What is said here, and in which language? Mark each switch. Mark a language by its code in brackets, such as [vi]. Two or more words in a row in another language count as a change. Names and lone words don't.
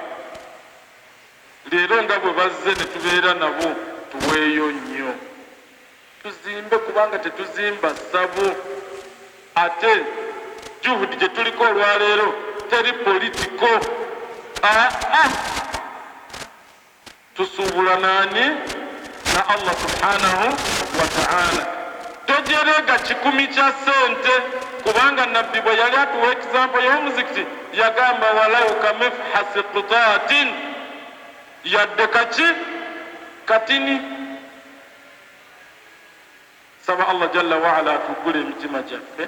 [lg] Leero nga bwe bazze ne tubeera nabo tuweeyo nnyo, tuzimbe kubanga tetuzimba ssabo. Ate juhudi gye tuliko olwaleero teri politiko. Tusuubula naani? [ar] Na الله سبحانه وتعالى. [lg] Tojerega kikumi kya ssente, kubanga nabbi bwe yali atuwa example y'omuzikiti yagamba [ar] ولو كمفحص قطاة, [lg] yadde kaki katini. Saba Allah [ar] جل وعلا [lg] atugule emitima gyaffe.